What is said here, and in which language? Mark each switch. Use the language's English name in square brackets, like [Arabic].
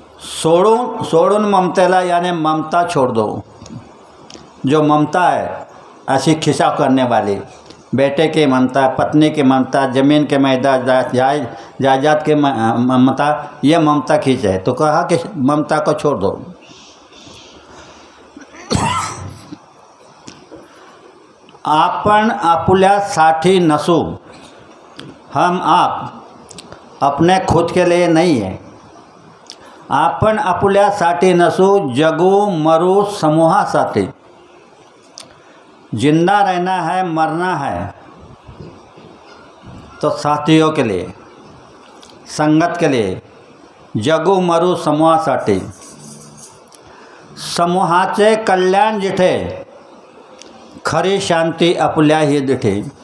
[Marathi] सोडून ममतेला [Hindi] यानी ममता छोड़ दो। जो ममता है ऐसी खिंचाव करने वाली, बेटे की ममता, पत्नी की ममता, ज़मीन के मैदान जायदाद की ममता, ये ममता खींच है। तो कहा कि ममता को छोड़ दो। [Marathi] आपण आपुल्यासाठी नसू, [Hindi] हम आप अपने खुद के लिए नहीं है। [Marathi] आपण आपुल्यासाठी नसू, जगू मरू समूहासाठी। [Hindi] जिंदा रहना है, मरना है तो साथियों के लिए, संगत के लिए। [Marathi] जगू मरू समूहासाठी। समूहाचे कल्याण जिथे, खरी शांति आपुल्या ही दिठे।